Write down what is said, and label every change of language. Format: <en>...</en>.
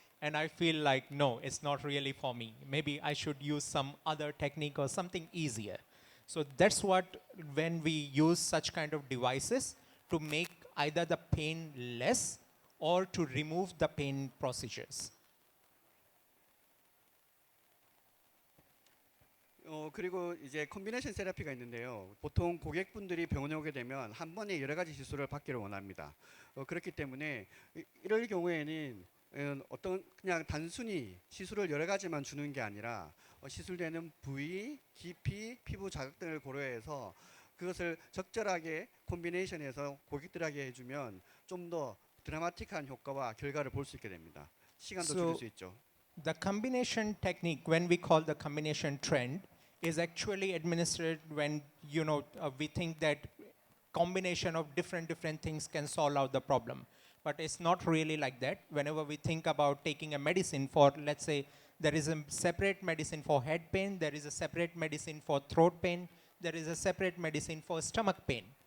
<en>And I feel like, no, it's not really for me. Maybe I should use some other technique or something easier. So that's what, when we use such kind of devices to make either the pain less or to remove the pain procedures.</en> <ko>그리고 이제 컨비네이션 세라피가 있는데요. 보통 고객분들이 병원에 오게 되면 한 번에 여러 가지 시술을 받기를 원합니다. 그렇기 때문에 이럴 경우에는 어떤 그냥 단순히 시술을 여러 가지만 주는 게 아니라 시술되는 부위, 깊이, 피부 자극 등을 고려해서 그것을 적절하게 콤비네이션해서 고객들에게 해주면 좀 더 드라마틱한 효과와 결과를 볼 수 있게 됩니다. 시간도 줄일 수 있죠.</ko> <en>The combination technique, when we call the combination trend, is actually administered when we think that combination of different things can solve out the problem. But it's not really like that. Whenever we think about taking a medicine for, let's say, there is a separate medicine for head pain, there is a separate medicine for throat pain, there is a separate medicine for stomach pain.</en>